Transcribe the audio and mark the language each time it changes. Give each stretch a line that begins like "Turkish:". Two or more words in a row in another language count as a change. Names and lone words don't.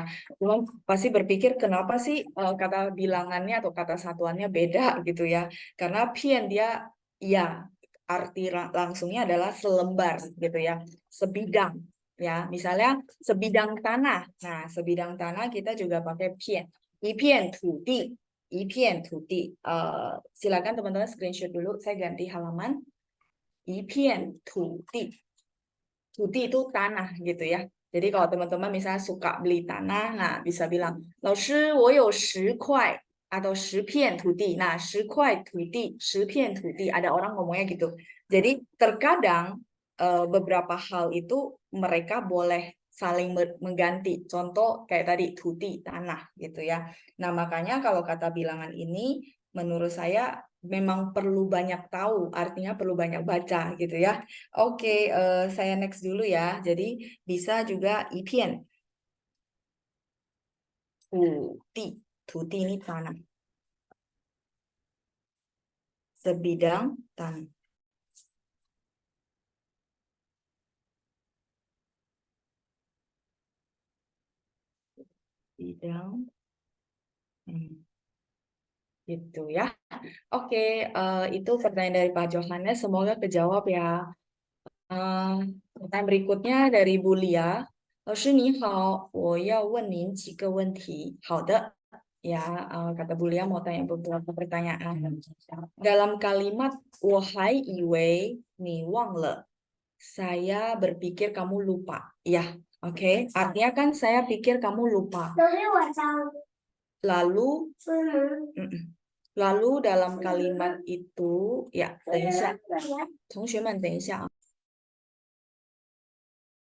Indonesian: Cuma pasti berpikir kenapa sih kata bilangannya atau kata satuannya beda gitu ya. Karena pian dia ya arti langsungnya adalah selembar gitu ya, sebidang ya. Misalnya sebidang tanah. Nah, sebidang tanah kita juga pakai pian.
Chinese: 一片土地, 一片土地.
Indonesian: Silakan teman-teman screenshot dulu. Saya ganti halaman.
Chinese: 一片土地.
Indonesian: Tuti itu tanah gitu ya. Jadi kalau teman-teman misalnya suka beli tanah, nah bisa bilang,
Chinese: 老师,我有10块 atau 10片土地. Nah, 10块土地, 10片土地.
Indonesian: Ada orang ngomongnya gitu. Jadi terkadang beberapa hal itu mereka boleh saling mengganti. Contoh kayak tadi tuti tanah gitu ya. Nah, makanya kalau kata bilangan ini menurut saya memang perlu banyak tahu, artinya perlu banyak baca gitu ya. Oke, saya next dulu ya. Jadi bisa juga
Chinese: 一片 土地.
Indonesian: Tuti ini tanah. Sebidang tanah. Bidang. Gitu ya. Oke, itu pertanyaan dari Pak Johannes. Semoga kejawab ya. Pertanyaan berikutnya dari Bu Lia.
Chinese: 老师你好，我要问您几个问题。好的,
Indonesian: ya, kata Bu Lia mau tanya beberapa pertanyaan. Dalam kalimat
Chinese: 我还以为你忘了,
Indonesian: saya berpikir kamu lupa. Ya, oke. Artinya kan saya pikir kamu lupa. Lalu, lalu dalam kalimat itu, ya,
Chinese: 等一下，同学们等一下啊。